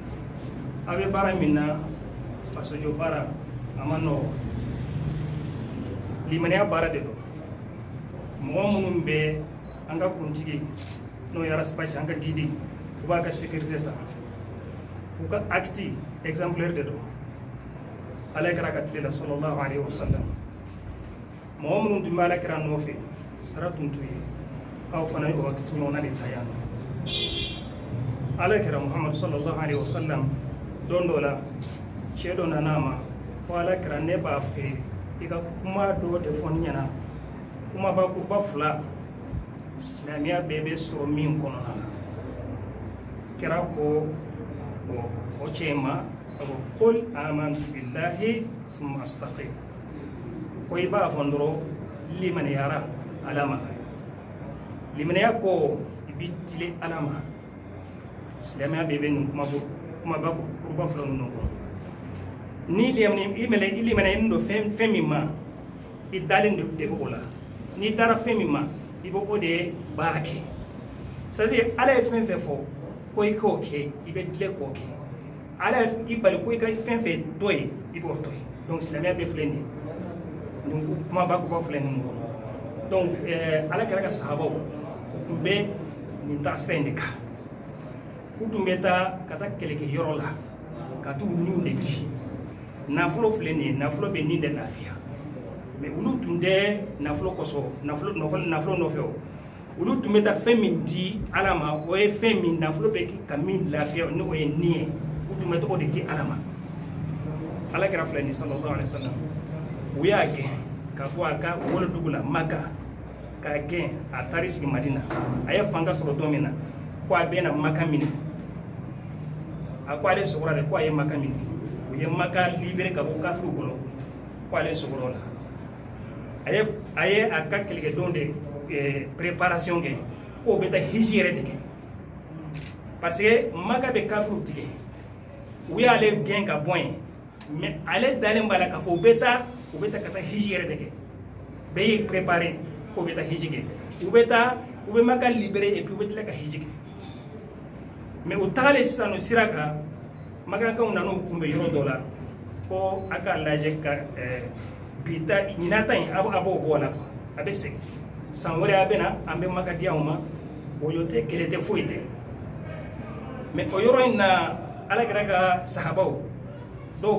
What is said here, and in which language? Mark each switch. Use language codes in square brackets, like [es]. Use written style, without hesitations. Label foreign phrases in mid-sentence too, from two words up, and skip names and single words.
[bm] a bɛ baara min na fasojo baara a ma nɔgɔ limaniya baara de don mɔgɔ minnu bɛ an ka kuntigi n'o ye Araspace an ka guide u b'a ka sécurité ta u ka [fr] acte exemplaire [bm] de don ala kɛra ka tile la [ar] صلى الله عليه وسلم [bm] mɔgɔ minnu tun bɛ ala kɛra nɔfɛ sira tun t'u ye aw fana ye o hakili ɲɔgɔnna de ta yan ala kɛra Muhammad [ar] صلى الله عليه وسلم [bm] don dɔ la cɛ dɔ nana a ma ko ala kɛra ne b'a fɛ i ka kuma dɔ de fɔ n ɲɛna kumabakuruba 2 silamɛya bɛɛ bɛ sɔrɔ min kɔnɔna na kɛra ko o cɛ ma ko [ar] قل آمنت بالله ثم استقم [bm] ko i b'a fɔ dɔrɔn limaniyara ala ma limaniya ko i bɛ tile ala ma silamɛya bɛɛ bɛ nin kumabakuruba 2 ninnu kɔnɔ ni limaniya do fɛn min ma i dalen de bɛ o la n'i taara fɛn min ma i bɛ o de baara kɛ c'est-à-dire ala ye fɛn fɛn fɔ ko i k'o kɛ i bɛ tile k'o kɛ ala i bali ko i ka fɛn fɛn to ye i b'o to ye donc silamɛya bɛɛ filɛ nin ye nin kumabakuruba 2 ninnu kɔnɔ donc ala kɛra ka sahabaw u tun bɛ nin taasira in de kan u tun bɛ taa ka taa kɛlɛkɛyɔrɔ la ka t'u niw de di nafolo filɛ nin ye nafolo bɛ nin de lafiya mais olu tun tɛ nafolo kɔsɔn nafolo nɔfɛ o olu tun bɛ taa fɛn min di ala ma o ye fɛn min nafolo bɛ ka min lafiya ni o ye nin ye u tun bɛ tɔgɔ de di ala ma ala kɛra filɛ nin [ar] صلى الله عليه وسلم [bm] u y'a gɛn ka bɔ a ka wolodugu la Maka k'a gɛn a taari sigi Madina a ye fanga sɔrɔ don min na ko a bɛna Maka minɛ a ko ale sɔgɔra de ko a ye Maka minɛ u ye Maka libéré ka bɔ kafiriw bolo ko ale sɔgɔra o la a ye a ka kɛlɛkɛdenw de préparation kɛ k'o bɛ taa hiji yɛrɛ de kɛ parce que Maka bɛ kafiriw tigɛ u y'ale gɛn ka bɔ yen mais ale dalen b'a la k'a fɔ u bɛ taa ka taa hiji yɛrɛ de kɛ bɛɛ y'i préparé k'o bɛ taa hiji kɛ u bɛ Maka libéré [fr] et puis [bm] u bɛ tila ka hiji kɛ mais u tagalen sisan o sira kan Makankaw nan'u kunbɛn yɔrɔ dɔ la ko a k'a lajɛ ka ɲinata in a b'o bɔ a la a bɛ segin san wɛrɛ a bɛ na an bɛ Maka di anw ma o yo tɛ kɛlɛ tɛ foyi tɛ mais o yɔrɔ in na ala kɛra ka sahabaw dɔw